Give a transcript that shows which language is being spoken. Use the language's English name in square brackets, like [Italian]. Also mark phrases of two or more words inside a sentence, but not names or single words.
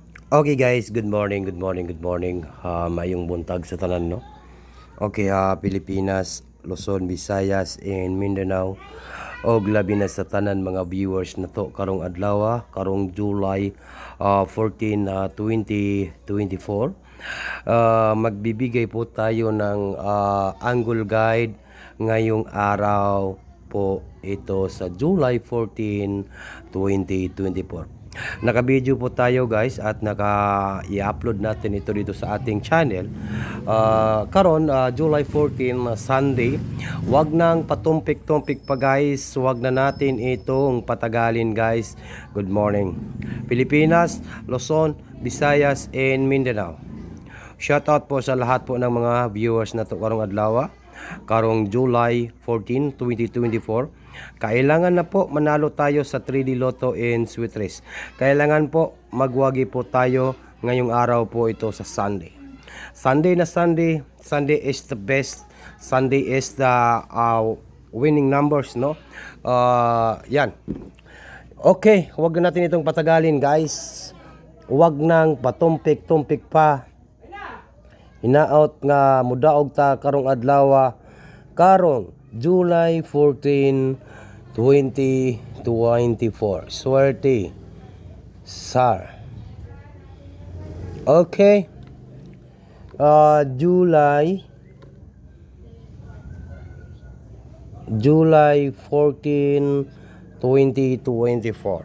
[English] Okay guys, good morning, good morning, good morning. [Cebuano] Mayong buntag sa tanan, no? Okay, Pilipinas, Luzon, Visayas, and Mindanao. Og labi na sa tanan mga viewers na to karong adlaw, karong July 14, 2024. [Filipino] Magbibigay po tayo ng angle guide ngayong araw po ito sa July 14, 2024. Naka-video po tayo guys at naka-i-upload natin ito dito sa ating channel. [Cebuano] Karon July 14 Sunday. [Filipino] Wag nang patumpik-tumpik pa guys. Wag na natin itong patagalin guys. [English] Good morning. Pilipinas, Luzon, Visayas, and Mindanao. [Filipino] Shoutout po sa lahat po ng mga viewers na to [Cebuano] karong adlaw. Karong July 14, 2024. [Filipino] Kailangan na po manalo tayo sa 3D Lotto and Sweet Race. Kailangan po magwagi po tayo ngayong araw po ito sa Sunday. [English] Sunday na Sunday. Sunday is the best. Sunday is the winning numbers, no? [Filipino] Yan. Okay, huwag na natin itong patagalin guys. Huwag nang patumpik-tumpik pa. [Cebuano] Hinaot nga mudaog ta karong adlaw karong July 14, 2024. [Filipino] Swerte Sar. Okay. July 14, 2024.